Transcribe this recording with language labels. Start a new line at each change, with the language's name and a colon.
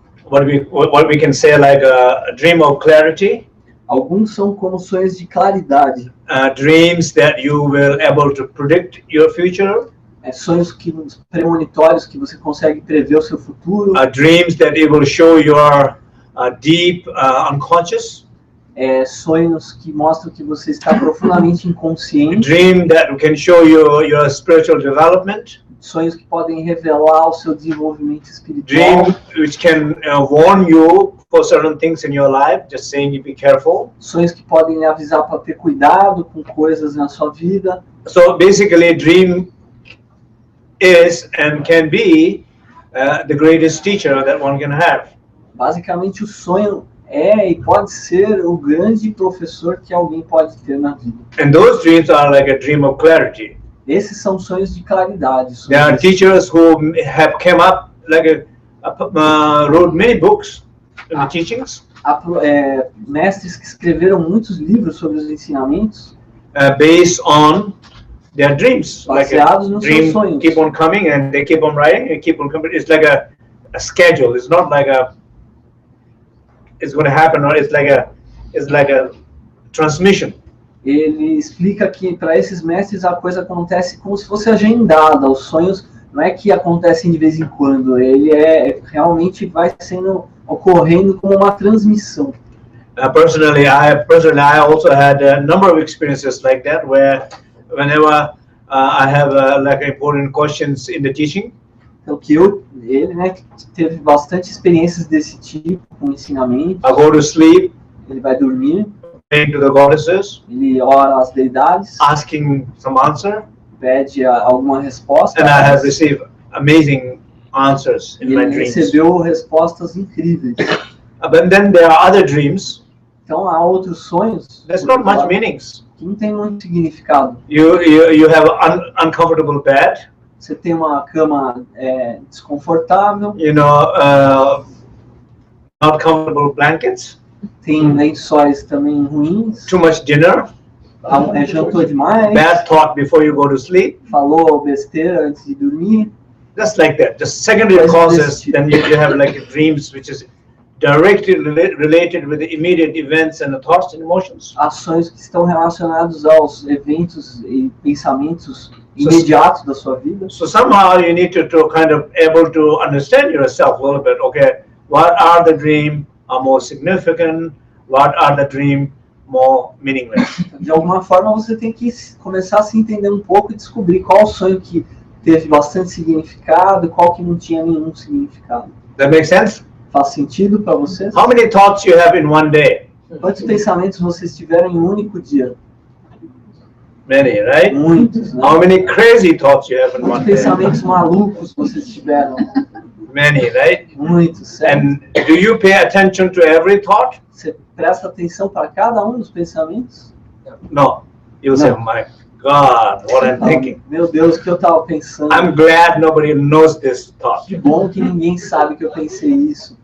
English: what we can say like a dream of clarity.
Portuguese: Alguns são como sonhos de claridade.
English: Dreams that you will able to predict your future.
Portuguese: Sonhos premonitórios que você consegue prever o seu futuro.
English: Dreams that it will show your deep unconscious.
Portuguese: Sonhos que mostram que você está profundamente inconsciente.
English: Dream that can show your spiritual development.
Portuguese: Sonhos que podem revelar o seu desenvolvimento espiritual.
English: Dream which can warn you for certain things in your life, just saying be careful.
Portuguese: Sonhos que podem lhe avisar para ter cuidado com coisas na sua vida.
English: So basically, dream is and can be the greatest teacher that one can have.
Portuguese: Basicamente, o sonho e pode ser o grande professor que alguém pode ter na vida.
English: And those dreams are like a dream of clarity.
Portuguese: Esses são sonhos de claridade.
English: There are teachers who have come up like wrote many books in the teachings.
Portuguese: Mestres que escreveram muitos livros sobre os ensinamentos.
English: Based on their dreams.
Portuguese: Baseados nos seus sonhos.
English: Keep on coming and they keep on writing and keep on coming. It's like a schedule. It's not like it's going to happen, or it's like a transmission.
Portuguese: Ele explica que para esses mestres a coisa acontece como se fosse agendada. Os sonhos não é que acontecem de vez em quando. Ele realmente vai ocorrendo como uma transmissão.
English: Personally, I also had a number of experiences like that, where whenever I have like important questions in the teaching.
Portuguese: Então ele, né, teve bastante experiências desse tipo com o ensinamento.
English: I go to sleep.
Portuguese: Ele vai dormir.
English: Praying to the goddesses.
Portuguese: Ele ora às deidades.
English: Asking some answer.
Portuguese: Pede alguma resposta.
English: And I have received amazing answers in my dreams.
Portuguese: Ele recebeu respostas incríveis.
English: But then there are other dreams.
Portuguese: Então há outros sonhos.
English: There's not much meanings.
Portuguese: Que não tem muito significado.
English: You have uncomfortable bed.
Portuguese: Você tem uma cama desconfortável.
English: You know, not comfortable blankets.
Portuguese: Tem lençóis também ruins.
English: Too much dinner.
Portuguese: Jantou demais.
English: Bad thought before you go to sleep.
Portuguese: Falou besteira antes de dormir.
English: Just like that. Just secondary causes. Then you have like dreams which is directly related with the immediate events and the thoughts and emotions.
Portuguese: Ações que estão relacionados aos eventos e pensamentos imediatos da sua vida.
English: So somehow you need to kind of able to understand yourself a little bit. Okay, what are the dreams are more significant? What are the dreams more meaningless?
Portuguese: De alguma forma você tem que começar a se entender um pouco e descobrir qual sonho que teve bastante significado e qual que não tinha nenhum significado.
English: That makes sense?
Portuguese: Faz sentido para vocês?
English: How many thoughts you have in one day?
Portuguese: Quantos pensamentos vocês tiveram em um único dia?
English: Many, right?
Portuguese: Muitos, né?
English: How many crazy thoughts you have in
Portuguese: Quantos
English: one day?
Portuguese: pensamentos malucos vocês tiveram?
English: Many, right?
Portuguese: Muitos, certo?
English: And do you pay attention to every thought?
Portuguese: Você presta atenção para cada um dos pensamentos?
English: No. You say, my God, what I'm thinking.
Portuguese: Meu Deus, o que eu estava pensando?
English: I'm glad nobody knows this thought.
Portuguese: Que bom que ninguém sabe que eu pensei isso.